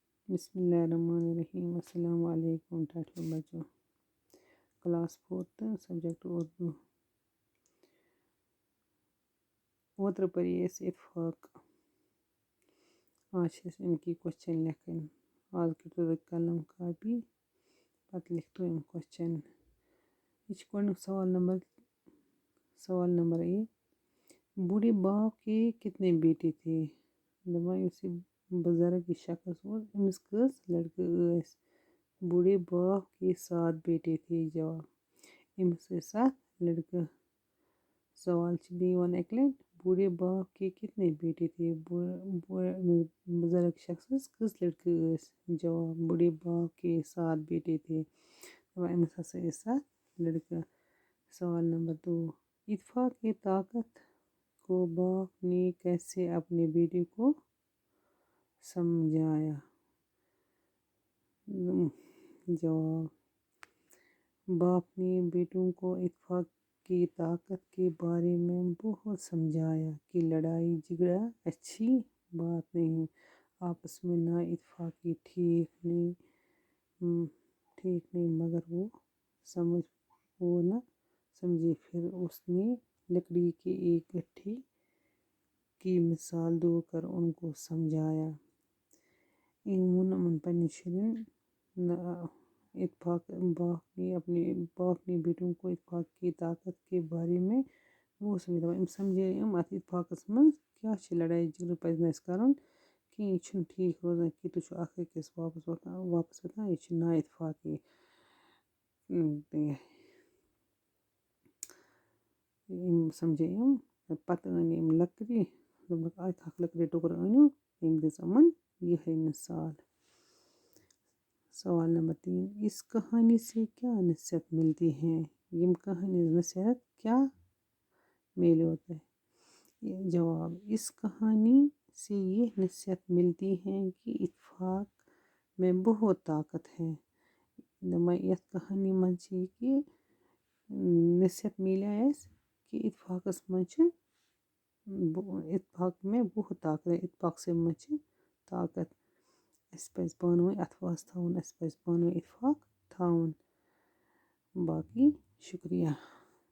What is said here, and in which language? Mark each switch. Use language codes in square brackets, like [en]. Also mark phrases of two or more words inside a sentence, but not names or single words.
[ar] بسم اللہ الرحمن الرحیم. [ur] السلام علیکم ٹھٹھو بچوں. کلاس 4 سبجیکٹ اردو. [ks] اوترٕ پری أسۍ اتفاق. آز چھِ أسۍ اَمکی کوسچن لیکھٕنۍ. آز کٔرۍتو تُہۍ قلم کاپی پتہٕ لیکھتو یِم کوسچن. یہ چھُ گۄڈٕنیُک سوال نمبر 1. [ur] بوڑھے باپ کے کتنے بیٹے تھے؟ [ks] دپان یُس یہِ بُزرگ یہِ شخص اوس أمِس کٔژ لڑکہٕ ٲسۍ؟ [ur] بوڑھے باپ کے 7 بیٹے تھے. جواب [ks] أمِس ٲسۍ 7 لڑکہٕ. سوال چھِ بیٚیہِ یِوان اَکہِ لٹہِ. [ur] بوڑھے باپ کے کتنے بیٹے تھے؟ [ks] بُزرگ شخصس کٔژ لڑکہٕ ٲسۍ؟ [ur] جواب بوڑھے باپ کے 7 بیٹے تھے. [ks] دپان أمِس ہسا ٲسۍ 7 لڑکہٕ. [ur] سوال نمبر 2. اتفاق کی طاقت کو باپ نے کیسے اپنے بیٹے کو سمجھایا؟ جواب باپ نے بیٹوں کو اتفاق کی طاقت کے بارے میں بہت سمجھایا کہ لڑائی جھگڑا اچھی بات نہیں، آپس میں نا اتفاقی ٹھیک نہیں، مگر وہ نہ سمجھے. پھر اس نے لکڑی کے ایک گٹھے کی مثال دو کر ان کو سمجھایا. [ks] أمۍ ووٚن یِمن پنٛنٮ۪ن شُرٮ۪ن [ur] باپ نے بیٹوں کو اتفاق کی طاقت کے بارے میں وہ سمجھایا. [ks] أمۍ سمجھے اَتھ اتفاقس منٛز کیٛاہ چھِ لڑٲے جھگڑٕ پَزِ نہٕ اَسہِ کَرُن کِہیٖنۍ. یہِ چھُنہٕ ٹھیٖک روزان کہِ تُہۍ چھِو اکھ أکِس واپس وۄتھان. یہِ چھِ نا اتفاقی. أمۍ سمجھے پتہٕ أنۍ أمۍ لکڑِ. دوٚپُکھ اکھ لکڑِ ٹُکرٕ أنِو. أمۍ دِژ یِمن یِہے مثال. [ur] سوال نمبر 3. اس کہانی سے کیا نصیحت ملتی ہے؟ یِم کہانی نصیحت کیا میلے ہوتا ہے؟ جواب اس کہانی سے یہ نصیحت ملتی ہے کہ اتفاق میں بہت طاقت ہے. [ks] دپان یتھ کہانی منٛز چھِ یہِ کہِ نصیحت میلے اَسہِ کہ اتفاقس منٛز چھِ [ur] اتفاق میں بہت طاقت ہے. [ks] اتفاقسٕے منٛز چھِ طاقت. اَسہِ پَزِ پانہٕ ؤنۍ اَتھواس تھاوُن. اَسہِ پَزِ پانہٕ ؤنۍ اتفاق تھاوُن. باقی شُکریہ.